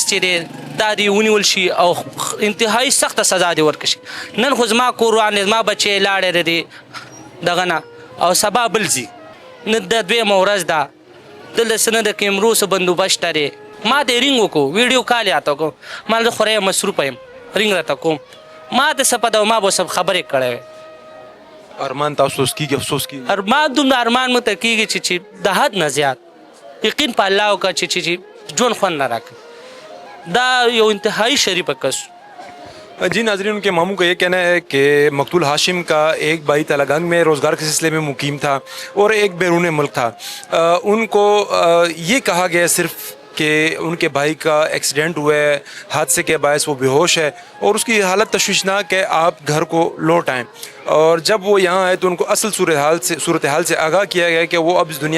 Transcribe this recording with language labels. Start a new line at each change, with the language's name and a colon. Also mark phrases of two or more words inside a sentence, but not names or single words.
Pashto: چې دی دا دی ونیول شي او انتهایی سخته سزا دی ورکړي شي نن خو زما کور روان دی زما بچی لاړی دی دغه نه او سبا بل ځي نه د دویمه ورځ ده دلته څه نه د کیمرو څه بندوبست دی ما ته رینګ وکړو ویډیو کال یې راته وکړو ما زه خورای مصروفه یم رینګ راته کوم ما ته څه پته ما به سب خبرې کړی وی ارمان تاسو اوس کېږي افسوس کېږي ارمان دومره ارمان مو ته کېږي چې د حد نه زیات یقین په الله وکړه چې ژوند خوند نه راکړي دا یو انتهایی شریفه کس
Urdu: جی ناظرین انکے ماموں کا یہ کہنا ہے کہ مقتول ہاشم کا ایک بھائی تلہ گنگ میں روزگار کے سلسلے میں مقیم تھا اور ایک بیرون ملک تھا انکو یہ کہا گیا صرف کہ انکے بھائی کا ایکسیڈنٹ ہوا ہے حادثے کے باعث وہ بیہوش ہے اور اسکی حالت تشویشناک ہے آپ گھر کو لوٹ آئیں اور جب وہ یہاں آئے تو انکو اصل صورت حال سے آگاہ کیا گیا کہ وہ اب اس دنیا